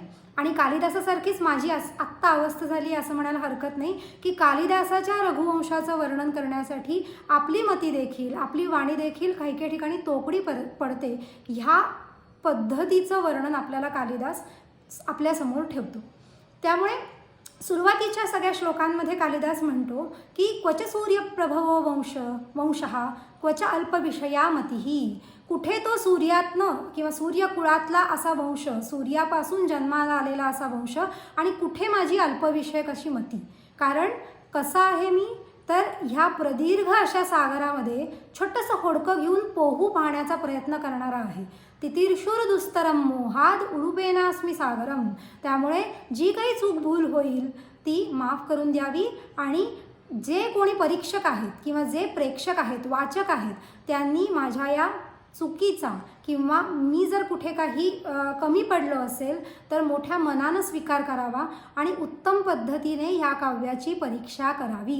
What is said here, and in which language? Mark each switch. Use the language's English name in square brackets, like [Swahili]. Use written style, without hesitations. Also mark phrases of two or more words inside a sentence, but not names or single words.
[Marathi] आणि कालिदासासारखीच माझी आत्ता अवस्था झाली असं म्हणायला हरकत नाही की कालिदासाच्या रघुवंशाचं वर्णन करण्यासाठी आपली मती देखील, आपली वाणी देखील काही काही ठिकाणी तोकडी पडते. ह्या पद्धतीचं वर्णन आपल्याला कालिदास आपल्यासमोर ठेवतो. त्यामुळे सुरुवातीच्या सगळ्या श्लोकांमध्ये कालिदास म्हणतो की [Sanskrit] क्वच सूर्यप्रभवो वंशः क्वच अल्पविषया मतिः. [Marathi] कुठे तो सूर्यातनं किंवा सूर्यकुळातला असा वंश, सूर्यापासून जन्माला आलेला असा वंश, आणि कुठे माझी अल्पविषयक अशी मती. कारण कसं आहे मी तर ह्या प्रदीर्घ अशा सागरामध्ये छोटंसं होडकं घेऊन पोहू पाहण्याचा प्रयत्न करणारा आहे. [Sanskrit] तितीर्षुर दुस्तरम मोहाद उडुपेनास्मी सागरम. [Marathi] त्यामुळे जी काही चूक भूल होईल ती माफ करून द्यावी आणि जे कोणी परीक्षक आहेत किंवा जे प्रेक्षक आहेत, वाचक आहेत, त्यांनी माझ्या या चुकीचा किंवा मी जर कुठे काही कमी पडलो असेल तर मोठ्या मनानं स्वीकार करावा आणि उत्तम पद्धतीने ह्या काव्याची परीक्षा करावी.